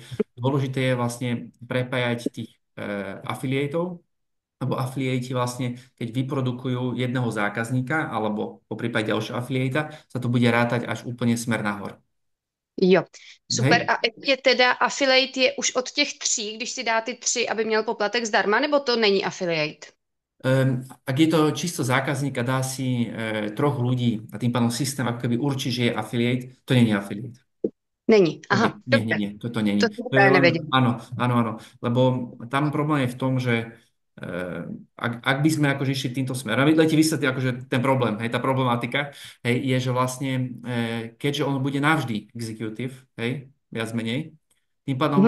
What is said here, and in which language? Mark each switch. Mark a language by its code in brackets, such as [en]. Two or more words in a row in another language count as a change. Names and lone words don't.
[sk] Dôležité je vlastne prepájať tých afiliátov, lebo afiliéti vlastne, keď vyprodukujú jedného zákazníka, alebo po prípade ďalšieho afiliéta, sa to bude rátať až úplne smer nahor. [cs] Jo, super. [sk] Hej. [cs] A je teda affiliate je už od těch 3, když si dá ty 3, aby měl poplatek zdarma, nebo to není affiliate? [sk] Ak je to čisto zákazník a dá si troch ľudí a tým pádom systém ako keby určí, že je affiliate, to nie je affiliate. [cs] Není. [sk] To [cs] Aha, [sk] nie, [cs] dobře. [sk] toto nie. [cs] To jsem [sk] To je [cs] právě [sk] len, [cs] nevěděla. [sk] áno, lebo tam problém je v tom, že ak by sme akože išli týmto smerom, ti vysvetlí akože ten problém, hej, tá problematika, hej, je, že vlastne, keďže on bude navždy executive, hej, viac menej, tým pádom